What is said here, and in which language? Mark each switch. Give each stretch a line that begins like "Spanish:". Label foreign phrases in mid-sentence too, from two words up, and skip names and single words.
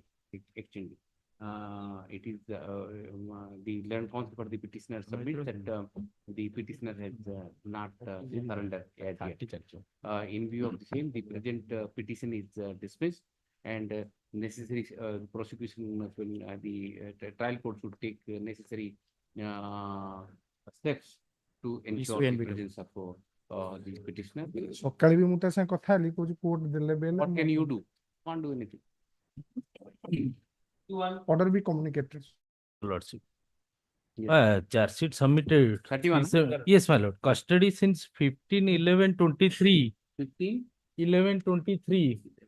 English: It is the learned counsel for the petitioner submits that the petitioner has not surrendered as yet. In view of the same, the present petition is dismissed, and necessary prosecution the trial court should take necessary steps to ensure the presence of the petitioner.
Odia: ସକାଳେ ବି ମୁଁ ତା ସାଙ୍ଗେ କଥା ହେଲି କହୁଛି କୋର୍ଟ ଦେଲେ ବେଲ
English: What can you do? Can't do anything. order be communicated. Lordship. Charge sheet submitted. 31. Yes, my lord. Custody since 15/11/23. 15/11/23.